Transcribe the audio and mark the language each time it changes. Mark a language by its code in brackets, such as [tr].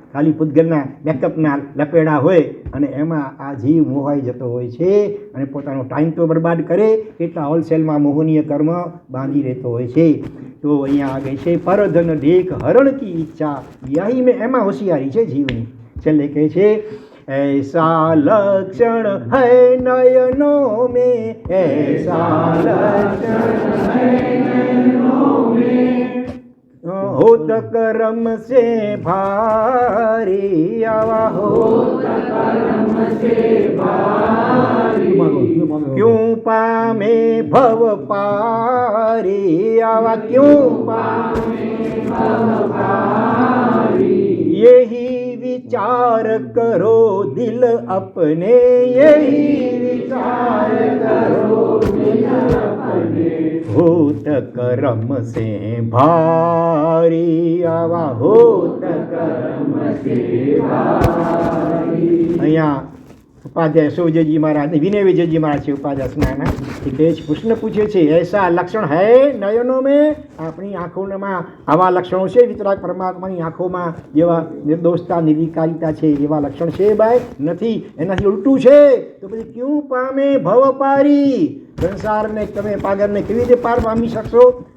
[gu] ખાલી પૂતગલના મેકઅપના લપેડા હોય અને એમાં આ જીવ મોહાઈ જતો હોય છે અને પોતાનો ટાઈમ તો બરબાદ કરે એટલા હોલસેલમાં મોહનીય કર્મ બાંધી રહેતો હોય છે. તો અહીંયા આગળ છે [hi] પરધન દેખ હરણ કી ઈચ્છા, યહી મેં [gu] એમાં હોશિયારી છે જીવની. છેલ્લે કહે છે [hi] ऐसा लक्षण है नयनों में, ऐसा लक्षण है नयनों में, होत करम से भारी आवा, होत करम से भारी, क्यों पामे भव पारी आवा, क्यों पामे भव पारी, यही विचार करो दिल अपने, यही विचार करो दिल अपने, होत करम से भारी आवा, होत करम से भारी. [gu] અહીંયા ઉપાધ્યાય સૌજયજી મહારાજ વિનય વિજયજી મહારાજ છે ઉપાધ્યાય સ્નાના, એ કહે છે કૃષ્ણ પૂછે છે [hi] એસા લક્ષણ હૈ નયનો મેં, [gu] આપણી આંખોમાં આવા લક્ષણો છે વિતરાગ પરમાત્માની આંખોમાં જેવા નિર્દોષતા નિર્વિકારિતા છે એવા લક્ષણ છે ભાઈ? નથી, એનાથી ઉલટું છે. તો પછી ક્યું પામે ભવ પારી, સંસારને તમે પાગરને કેવી રીતે પાર પામી શકશો?